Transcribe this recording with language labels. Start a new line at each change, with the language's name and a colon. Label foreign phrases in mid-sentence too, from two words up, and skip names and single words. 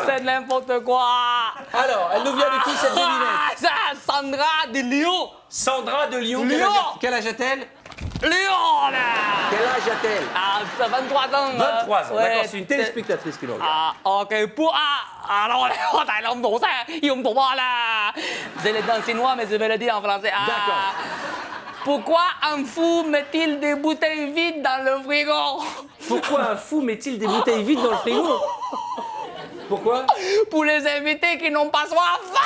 French: C'est n'importe quoi. Alors, elle nous vient de qui, cette devinette? C'est Sandra de Lyon. Sandra de Lyon. Lyon. Quel âge a-t-elle? Lyon, là. Quel âge a-t-elle? C'est 23 ans. 23 ans, ouais, d'accord, c'est une téléspectatrice qui nous regarde. OK, pour... alors,
Cantonese: 大佬唔懂晒，要唔懂話啦。
French: Je l'ai dit en chinois, mais je vais le dire en français. D'accord. Pourquoi un fou met-il des bouteilles vides dans le frigo? Pourquoi un fou met-il des bouteilles vides dans le frigo? Pourquoi? Pour les invités qui n'ont pas soif.